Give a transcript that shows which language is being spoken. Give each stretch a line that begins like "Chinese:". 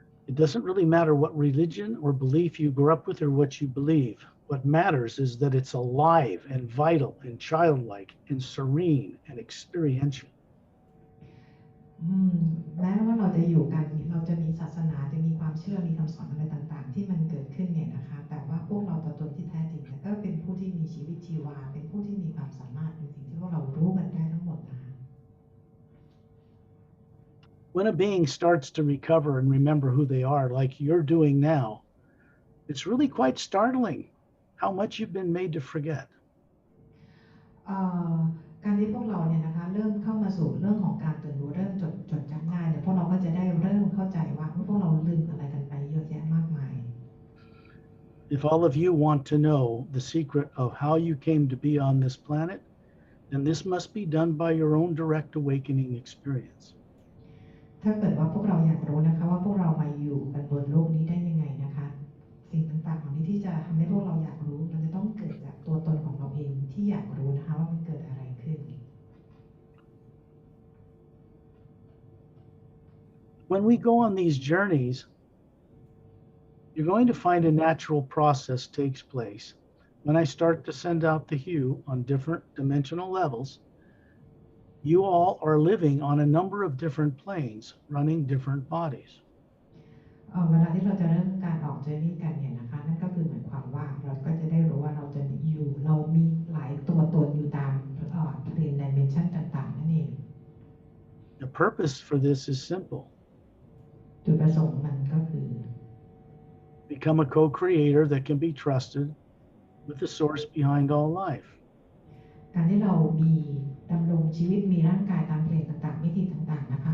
English: It doesn't really matter what religion or belief you grew up with or what you believe. What matters is that it's alive and vital and childlike and serene and experiential.
Thai: แม้ว่าเราจะอยู่กันเราจะมีศาสนาจะมีความเชื่อมีคำสอนอะไรต่างๆที่มันเกิดขึ้นเนี่ยนะคะแต่ว่าพวกเราตัวตนที่แท้จริงก็เป็นผู้ที่มีชีวิตชีวาเป็นผู้ที่มีความสามารถเป็นสิ่งที่พวกเรารู้กันได้ทั้งหมดนะคะ
English: When a being starts to recover and remember who they are, like you're doing now, it's really quite startling how much you've been made to forget.
Thai: การที่พวกเราเนี่ยนะคะเริ่มเข้ามาสู่เรื่องของการตื่นรู้เริ่มจดจำได้เนี่ยพวกเราก็จะได้เริ่มเข้าใจว่าพวกเราลืมอะไรกันไปเยอะแยะมากมาย
English: If all of you want to know the secret of how you came to be on this planet, then this must be done by your own direct awakening experience.
Thai: ถ้าเกิดว่าพวกเราอยากรู้นะคะว่าพวกเรามาอยู่กันบนโลกนี้ได้ยังไงนะคะสิ่งต่างๆของนี้ที่จะทำให้พวกเราอยากรู้มันจะต้องเกิดจากตัวตนของเราเองที่อยากรู้นะคะว่ามันเกิดอะไรขึ้น
English: When we go on these journeys, you're going to find a natural process takes place. When I start to send out the hue on different dimensional levels, you all are living on a number of different planes, running different bodies.
Thai: เวลาที่เราจะเริ่มการออกเจอร์นี่กันเนี่ยนะคะนั่นก็คือหมายความว่าเราก็จะได้รู้ว่าเรามีหลายตัวตนอยู่ตามเพลนดิเมนชันต่างๆนั่นเอง
English: The purpose for this is simple.
Thai: จุดประสงค์มันก็คือ
English: Become a co-creator that can be trusted with the source behind all life.
Thai: การที่เรามีดำรงชีวิตมีร่างกายตามเพลนต่างๆมิติต่างๆ